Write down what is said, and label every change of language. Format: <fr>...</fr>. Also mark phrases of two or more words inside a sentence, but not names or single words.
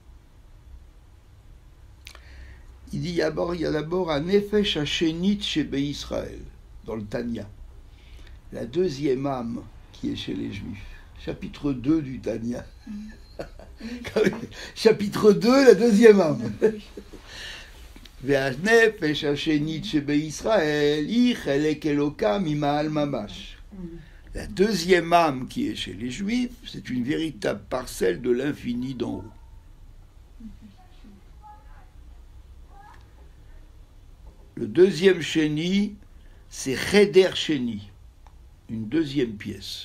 <fr>Il dit, il y a d'abord un</fr> <he>נפש השנית</he> <fr>chez Israël, dans le Tanya. La deuxième âme qui est chez les Juifs. Chapitre 2 du Tanya. Chapitre 2, la deuxième âme.</fr> <he>והנפש השנית שבישראל היא חלק אלוקה ממעל ממש.</he> <fr>La deuxième âme qui est chez les Juifs, c'est une véritable parcelle de l'infini d'en haut. Le deuxième chéni, c'est</fr> <he>חדר שני,</he> <fr>une deuxième pièce.</fr>